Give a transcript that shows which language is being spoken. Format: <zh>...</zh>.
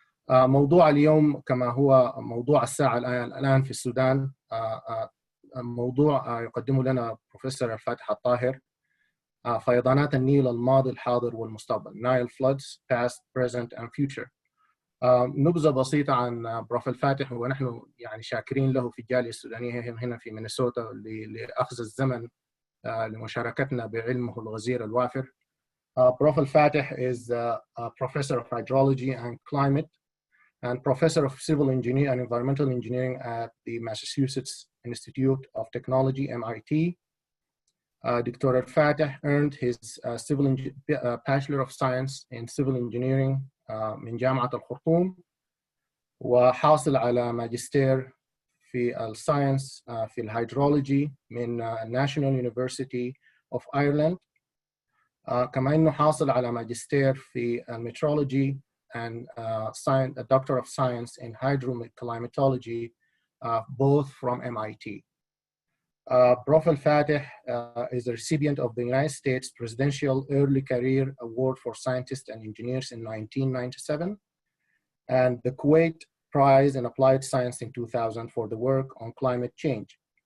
<ar>موضوع اليوم كما هو موضوع الساعة الآن في السودان، موضوع يقدمه لنا بروفيسور الفاتح الطاهر، فيضانات النيل الماضي الحاضر والمستقبل.</ar> <en>Nile Floods past, present and future.</en> <ar>نبذة بسيطة عن بروف الفاتح، ونحن يعني شاكرين له في الجالية السودانية هنا في مينيسوتا لأخذ الزمن لمشاركتنا بعلمه الغزير الوافر.</ar> <en>Prof الفاتح is a professor of hydrology and climate and professor of civil engineering and environmental engineering at the Massachusetts Institute of Technology, MIT.</en> <ar>الدكتور الفاتح</ar> <en>earned his Bachelor of Science in Civil Engineering</en> <ar>من جامعة الخرطوم، وحاصل على ماجستير في الساينس في الهيدرولوجي من National University of Ireland. كما إنه حاصل على ماجستير في</ar> <en>Meteorology and a Doctor of Science in Hydroclimatology, both from MIT. Prof. Al-Fatih is a recipient of the United States Presidential Early Career Award for Scientists and Engineers in 1997 and the Kuwait Prize in Applied Science in 2000 for the work on climate change.</en>